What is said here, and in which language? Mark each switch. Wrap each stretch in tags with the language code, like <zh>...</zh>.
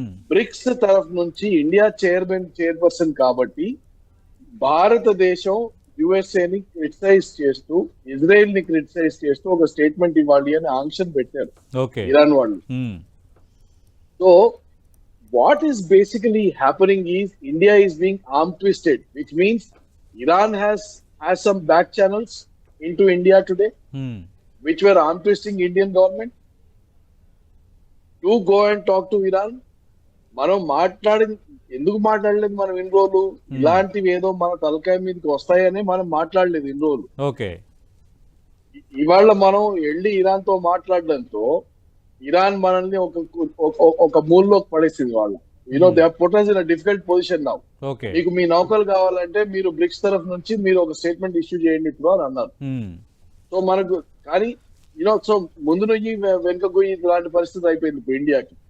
<te>Bricks తరఫు నుంచి India chairperson కాబట్టి భారతదేశం యుఎస్ఏ ని క్రిటిసైజ్ చేస్తూ, ఇజ్రాయెల్ ని క్రిటిసైజ్ చేస్తూ ఒక స్టేట్మెంట్ ఇవ్వాలి అని ఆంక్షన్ పెట్టారు ఇరాన్ వాళ్ళు.</te> <en>So what is basically happening is India is being arm twisted, which means Iran has some back channels into India today, which were arm twisting Indian government to go and talk to Iran.</en> <te>మనం ఎందుకు మాట్లాడలేదు మనం ఇన్ని రోజులు? ఇలాంటివి ఏదో మన తలకాయ మీదకి వస్తాయని మనం మాట్లాడలేదు ఇన్ని రోజులు. ఇవాళ మనం వెళ్ళి ఇరాన్ తో మాట్లాడడంతో ఇరాన్ మనల్ని ఒక మూల్లోకి పడేసింది. వాళ్ళు</te> <en>They are put us in a difficult position now.</en> <te>మీకు మీ నౌకలు కావాలంటే మీరు బ్రిక్స్ తరఫు నుంచి మీరు ఒక స్టేట్మెంట్ ఇష్యూ చేయండి ఇప్పుడు అని అన్నారు. సో మనకు కానీ సో ముందు నుంచి వెనుక పోయి ఇలాంటి పరిస్థితి అయిపోయింది ఇప్పుడు ఇండియాకి.</te>